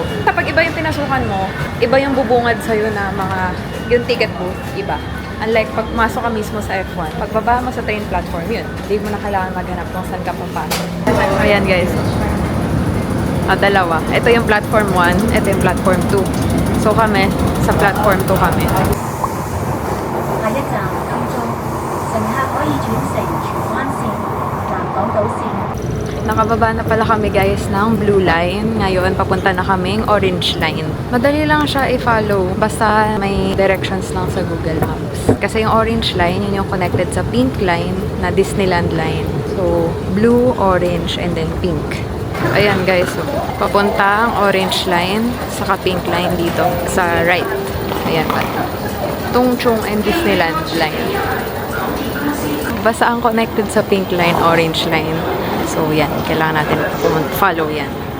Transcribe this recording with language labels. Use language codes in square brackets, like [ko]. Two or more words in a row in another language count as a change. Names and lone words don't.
[tl] Kapag iba yung pinasukan mo, iba yung bubungad sa'yo na mga, yung ticket booth, iba. Unlike pag pumasok ka mismo sa F1, pagbaba mo sa [en] train platform, [tl] yun. Hindi mo na kailangan maghanap kung saan ka papasok. Ayan, guys. Dalawa. Ito yung platform 1, ito yung platform 2. So kami, sa platform 2 kami. [yue] 下一站金鐘，乘客可以轉乘荃灣線、南港島線。 [tl] Nakababa na pala kami, guys, ng Blue Line. Ngayon, papunta na kaming Orange Line. Madali lang siya i-follow. Basta may directions lang sa Google Maps. Kasi yung Orange Line, yun yung connected sa Pink Line na Disneyland Line. So, [en] blue, orange, and then pink. [tl] Ayan, guys. So, papunta ang Orange Line, saka Pink Line dito sa right. Ayan pa. Tungchung and Disneyland Line. Basta ang connected sa Pink Line, Orange Line. So, yan. Kailangan natin follow yan.